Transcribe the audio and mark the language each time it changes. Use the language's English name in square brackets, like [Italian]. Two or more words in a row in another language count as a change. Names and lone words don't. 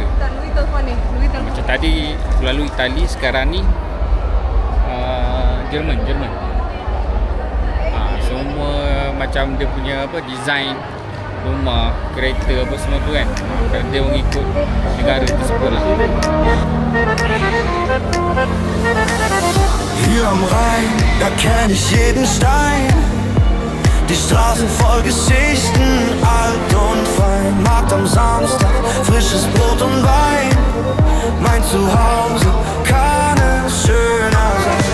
[Malay] Louis telefon ni. Louis telefon. Macam tadi melalui Itali, sekarang ni Jerman. Semua macam dia punya apa, design rumah, kereta apa semua tu kan, dia mengikut negara tersebut lah. [German] Hier am Rhein, da kenn ich jeden Stein. Die Straßen voll Geschichten, alt und fein. Markt am Samstag, frisches Brot und Wein. Mein Zuhause kann es schöner sein.